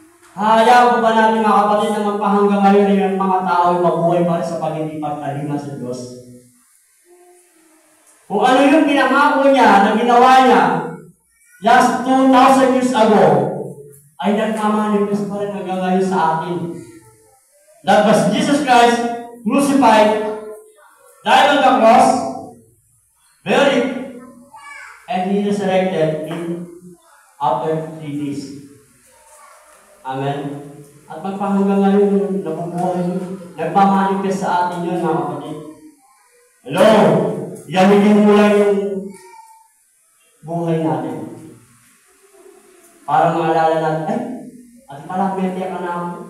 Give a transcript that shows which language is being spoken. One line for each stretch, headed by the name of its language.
Filipino: Hayaan ko ba natin mga kapatid na magpahanggang ngayon yung mga tao ay mabuhay pa rin sa pag-hindi pagtalima sa Diyos? Kung ano yung pinangako niya na ginawa niya last 2,000 years ago, ay nagkamanifest pa rin hanggang ngayon sa atin.
English: That was Jesus Christ crucified, died on the cross, buried, and He resurrected after 3 days.
Filipino: Amen? At magpahanggang ngayon, nabubuhay yun. Nagmamanifest sa atin yun, mga kapatid. Hello? Yamigin mo lang yung buhay natin. Para maalala natin, at pala may tiyak ka na ako.